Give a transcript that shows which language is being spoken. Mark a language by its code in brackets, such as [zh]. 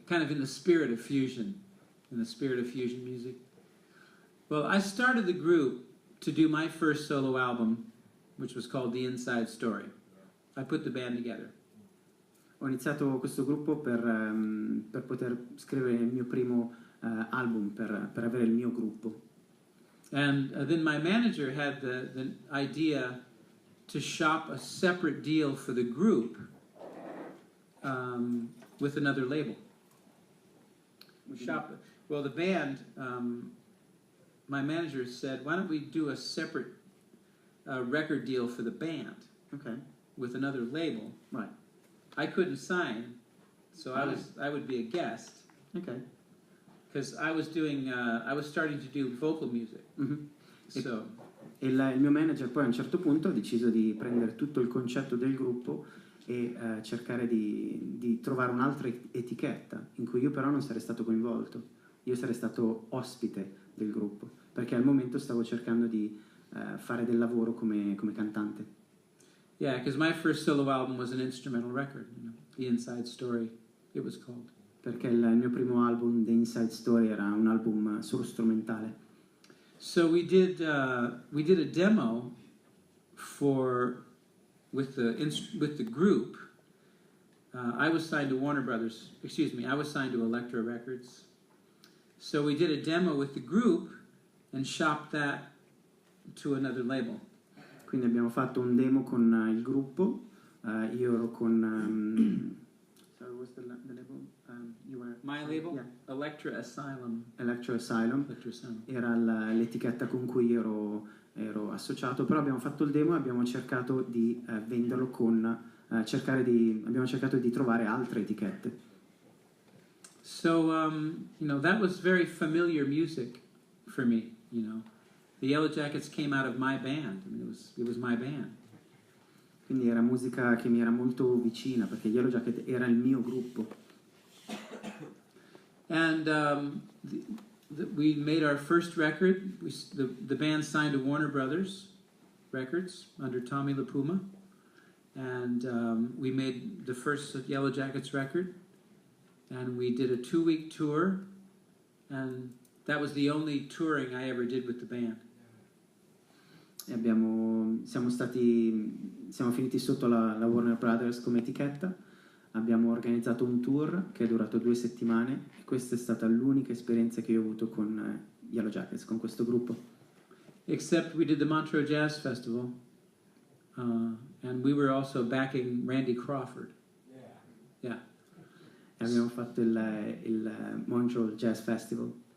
[en] Kind of in the spirit of fusion. In the spirit of fusion music. Well, I started the group to do my first solo album, which was called The Inside Story. I put the band together. [it] Ho iniziato questo gruppo per poter scrivere il mio primo album, per avere il mio gruppo. [en] And then my manager had the idea to shop a separate deal for the group with another label. Well, the band, my manager said, why don't we do a separate record deal for the band, Okay. with another label? Right. I couldn't sign, so I would be a guest, Okay. because I was starting to do vocal music. Mhm. So, [it] E il mio manager poi a un certo punto ha deciso di prendere tutto il concetto del gruppo e cercare di trovare un'altra etichetta in cui io però non sarei stato coinvolto. Io sarei stato ospite del gruppo, perché al momento stavo cercando di fare del lavoro come cantante. [en] yeah, because my first solo album was an instrumental record, The Inside Story, it was called. [it] Perché il mio primo album, The Inside Story, era un album solo strumentale. [en] So we did a demo with the group. I was signed to Warner Brothers. Excuse me, I was signed to Elektra Records. So we did a demo with the group and shopped that to another label. [it] Quindi abbiamo fatto un demo con il gruppo. Io ero con [en] sorry, what's the label? You were My label, Yeah. Elektra Asylum. Electro Asylum. Electra Asylum. [it] Era l'etichetta con cui ero associato, però abbiamo fatto il demo e abbiamo cercato di venderlo abbiamo cercato di trovare altre etichette. [en] So that was very familiar music for me. The Yellow Jackets came out of my band. I mean, it was my band. [it] Quindi era musica che mi era molto vicina, perché Yellow Jacket era il mio gruppo. [en] And we made our first record. The band signed to Warner Brothers Records under Tommy LaPuma. And we made the first Yellow Jackets record. And we did a 2-week tour. And that was the only touring I ever did with the band. [it] E siamo finiti sotto la Warner Brothers come etichetta. Abbiamo organizzato un tour che è durato 2 settimane e questa è stata l'unica esperienza che io ho avuto con Yellow Jackets, con questo gruppo. [en] Except we did the Montreux Jazz Festival, and we were also backing Randy Crawford. Yeah. [it] E abbiamo fatto il Montreux Jazz Festival.